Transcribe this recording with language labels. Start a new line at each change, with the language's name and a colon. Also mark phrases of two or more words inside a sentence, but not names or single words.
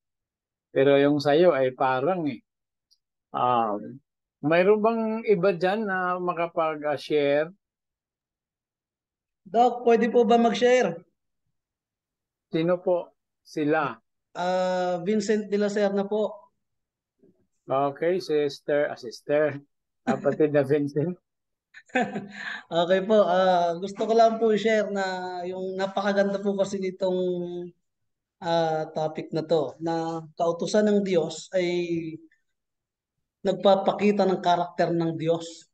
Filipino: Pero yung sayo ay parang eh. Mayroon bang iba dyan na makapag-share? Doc, pwede po ba mag-share? Sino po sila? Vincent de la Serna po. Okay, sister. Kapatid na Vincent. Okay po, gusto ko lang po i-share na yung napakaganda po kasi nitong topic na to, na kautusan ng Diyos ay nagpapakita ng karakter ng Diyos.